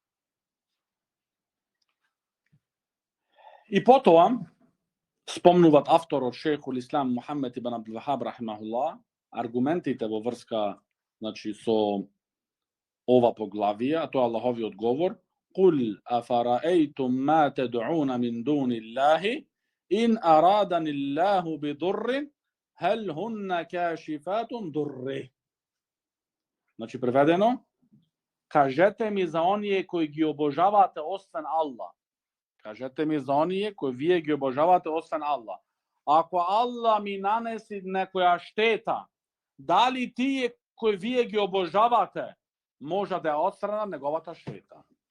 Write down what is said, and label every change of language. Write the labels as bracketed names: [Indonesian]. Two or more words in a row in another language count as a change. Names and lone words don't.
[Macedonian] И потоа спомнуваат авторот шейхул Ислам Мухаммед ибн Абдул Вахаб рахимахуллах аргументите во врска, значи со ова поглавие, а тоа Аллахови одговор: [Arabic] "قل أفرأيتم ما تدعون من دون الله إن أرادني الله بضر هل هن كاشفات ضره." [Macedonian] Значи преведено: кажете ми за оние кои ги обожавате освен Аллах. Кажете ми за оние кои вие ги обожавате освен Аллах. Ако Аллах ми нанеси некоја штета, дали тие кои вие ги обожавате може да ја отстранат неговата штета?